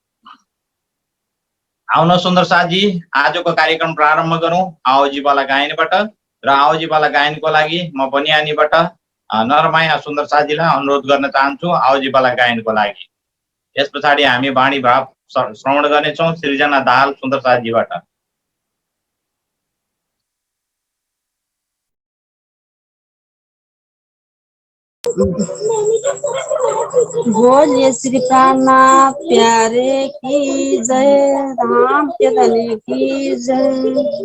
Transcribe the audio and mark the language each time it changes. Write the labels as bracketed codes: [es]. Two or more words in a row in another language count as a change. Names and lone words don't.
[ne] आउन सुन्दर साथी, आजको कार्यक्रम प्रारम्भ गरौं आओजीवाला गायनबाट। र आओजीवाला गायनको लागि म बनियानीबाट नरमाया सुन्दर साथीलाई अनुरोध गर्न चाहन्छु आओजीवाला गायनको लागि। यस पछाडि हामी वाणी भाव श्रवण गर्नेछौं सृजना दाहाल सुन्दर साथीबाट। [hi] बोलिए श्री प्राणनाथ प्यारे की जय, धाम के धनी की जय।